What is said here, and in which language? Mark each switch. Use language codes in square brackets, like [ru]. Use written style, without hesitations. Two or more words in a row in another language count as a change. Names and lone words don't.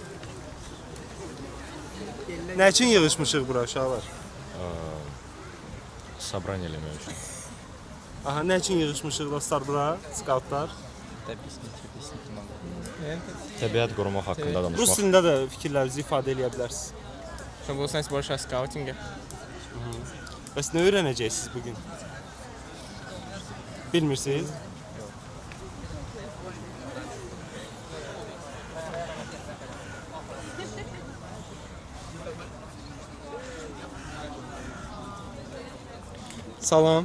[az] Nə üçün yığışmışıq bura uşaqlar? Sabran eləmək üçün. Aha, nə üçün yığışmışıq dostlar bura, skautlar? Təbiət qorumaq haqqında danışmaq. Rus dilində də fikirlərinizi ifadə edə bilərsiniz. [ru] Чтобы узнать больше о скаутинге. [az] Bəs nə öyrənəcəksiniz bugün? Bilmirsiniz? Salam.